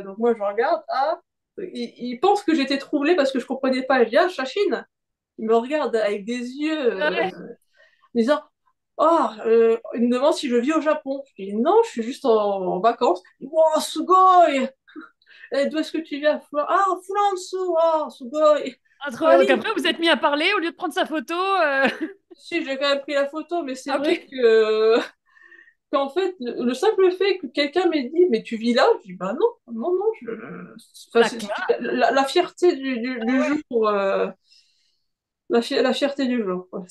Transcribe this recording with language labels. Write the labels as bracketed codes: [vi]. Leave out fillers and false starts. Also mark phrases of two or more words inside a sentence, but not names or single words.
[fr] Donc, moi, je regarde, ah, il pense que j'étais troublée parce que je comprenais pas. Je dis, ah, Chachine, il me regarde avec des yeux Ouais. en disant il me demande si je vis au Japon. Je dis non, je suis juste en vacances. Il dit, wow, sugoi! D'où est-ce que tu viens? Ah, Furansu! Ah, sugoi! Ah, trop bien. Donc Allez, après, vous êtes mis à parler au lieu de prendre sa photo. si, j'ai quand même pris la photo, mais c'est Ah, vrai ok. que qu'en fait, le simple fait que quelqu'un m'ait dit, mais tu vis là, je dis, bah non, non, non, enfin, La classe. c'était la fierté du jour, la fierté du jour, quoi.